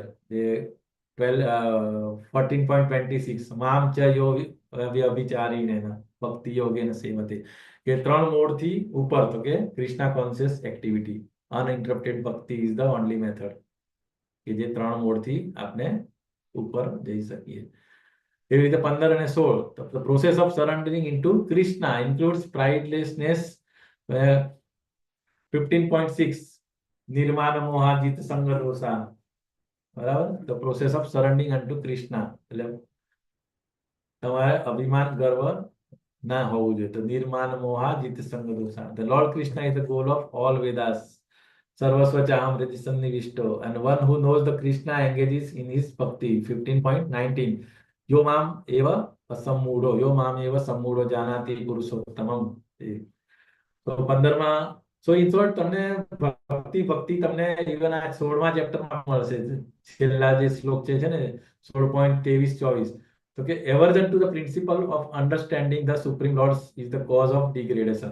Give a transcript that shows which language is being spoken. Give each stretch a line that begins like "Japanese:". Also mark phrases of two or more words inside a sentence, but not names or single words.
Gujarati: જે 14.26
Sanskrit: माम् च यो व्यभिचारिणे भक्ति योगेन सेवते,
Gujarati: કે 3 મોડ થી ઉપર, તો કે
English: Krishna conscious activity. uninterrupted bhakti is the only method
Gujarati: કે જે 3 મોડ થી આપણે ઉપર જઈ શકીએ. એવી રીતે 15 અને 16 તો
English: the process of surrendering into Krishna includes pridelessness.
Sanskrit: 15.6 निर्मान मोहाजित संग दोषा, બરાબર.
English: the process of surrendering unto Krishna
Gujarati: એટલે તમારે અભિમાન ગર્વ ના હોવું જોઈએ.
Sanskrit: તો निर्मान मोहाजित संग दोषा.
English: the Lord Krishna is the goal of all Vedas.
Sanskrit: सर्वस्य चाहं हृदि सन्निविष्टो,
English: and one who knows the Krishna engages in his bhakti.
Sanskrit: 15.19 यो माम् एवम् असम्मूढो जानाति पुरुषोत्तमम्.
Gujarati: તો 15મા
English: so in short
Gujarati: તમને ભક્તિ તમને ઇવન આ 16મા ચેપ્ટરમાં મળશે. છેલ્લા જે શ્લોક છે ને
English: 16.23-24,
Gujarati: તો કે
English: aversion to the principle of understanding the Supreme Lord is the cause of degradation.